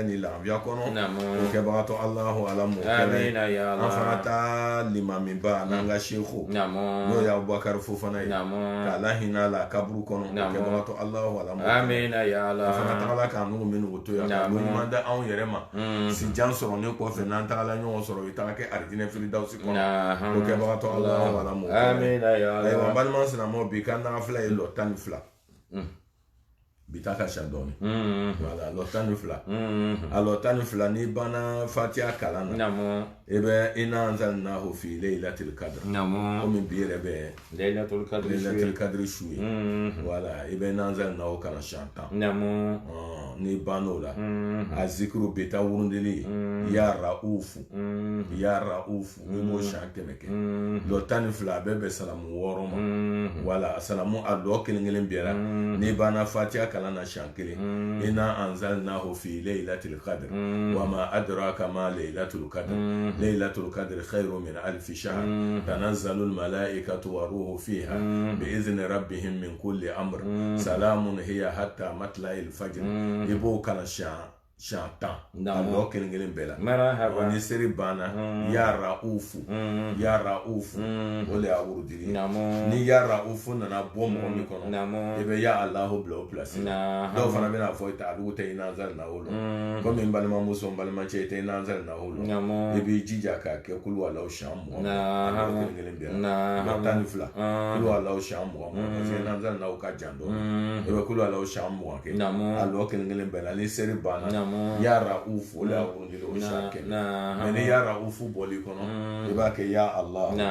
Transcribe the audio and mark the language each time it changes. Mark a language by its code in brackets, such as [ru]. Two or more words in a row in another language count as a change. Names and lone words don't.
[bm] ni lafiya kɔnɔ o kɛbagatɔ alahu ala mɔ kɛlɛ an fana ta limamiba n'an ka seku n'o ye abubakari fofana ye k'a lahinɛ la kaburu kɔnɔ o kɛbagatɔ alahu ala mɔ an fana tagala k'an n'u minɛ o to yan k'a ɲuman da anw yɛrɛ ma si jan sɔrɔlen kɔfɛ n'an tagala ɲɔgɔn sɔrɔ i taga kɛ arijinɛ firidawusi kɔnɔ o kɛbagatɔ alahu ala mɔ ayiwa balima sinamɔ bi ka nafila ye lɔ 12 bi ta ka ca dɔɔni voilà lɔ 12 a lɔ 12 n'i banna fatiha kalan na i bɛ [ar] إنا أنزلناه في ليلة القدر [bm] komi bi yɛrɛ bɛ [ar] ليلة القدر [bm] su ye voilà i bɛ [ar] إنا أنزلناه [bm] kalan siɲɛ 10 n'i bann'o la a zikiru bi taa wurundili [ar] يا رؤوف يا رؤوف [bm] i b'o siɲɛ 100 kɛ lɔ 12 a bɛɛ bɛ salamu 6 ma voilà salamu a lɔ kelen kelen bɛɛ la n'i banna fatiha kalan na siɲɛ 1 [ar] إنا أنزلناه في ليلة القدر وما أدراك ما ليلة القدر ليلة القدر خير من ألف شهر تنزل الملائكة والروح فيها بإذن ربهم من كل أمر سلام هي حتى مطلع الفجر [bm] ibo kana siɲɛ 10 a lɔ kelen kelen bɛɛ la ni seri banna [ar] يا رؤوف [bm] o de y'a wurudili ni [ar] يا رؤوف [bm] nana bɔ mɔgɔ min kɔnɔ i bɛ [ar] يا الله [bm] bila o pilasi dɔw fana bɛna fɔ a dugu tɛ [ar] إنا أنزلناه [bm] lɔ komi n balimamuso n balimacɛ i tɛ [ar] إنا أنزلناه [bm] lɔ i b'i jija k'a kɛ [ar] قل هو الله [bm] siɲɛ 20 a lɔ kelen kelen bɛɛ la lɔ 12 [ar] قل هو الله [bm] siɲɛ 20 [fr] parce que [ar] إنا أنزلناه [bm] ka jan dɔɔni i bɛ [ar] قل هو الله [bm] siɲɛ 20 kɛ a lɔ kelen kelen bɛɛ la ni seri banna [ar] يا رؤوف [bm] o de y'a wurudili o siɲɛ 1 mais ni [ar] يا رؤوف [bm] bɔli kɔnɔ i b'a kɛ [ar] يا الله